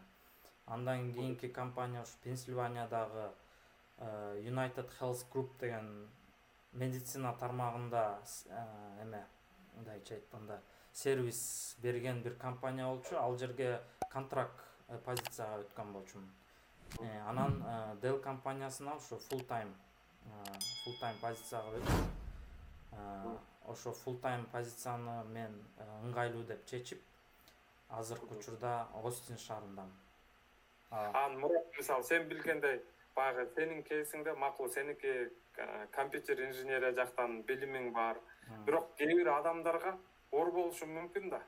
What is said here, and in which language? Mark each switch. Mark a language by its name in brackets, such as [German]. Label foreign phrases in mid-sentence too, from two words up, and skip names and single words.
[Kyrgyz] Андан кийинки компания ушу Пенсильваниядагы United Health Group деген медицина тармагында мындайча айтканда сервис берген бир компания болчу. Ал жерге контракт позицияга өткөн болчумун. Анан Dell компаниясына ушу [English] full time [Kyrgyz] позицияга өттүм. Ошо [English] full time [Kyrgyz] позицияны мен ыңгайлуу деп чечип, азыркы учурда Остин шаарындамын. Мурат, мисалы сен билгендей, баягы сенин кейсиңде макул, сеники компьютер инженерия жактан билимиң бар. Бирок кээ бир адамдарга оор болушу мүмкүн да.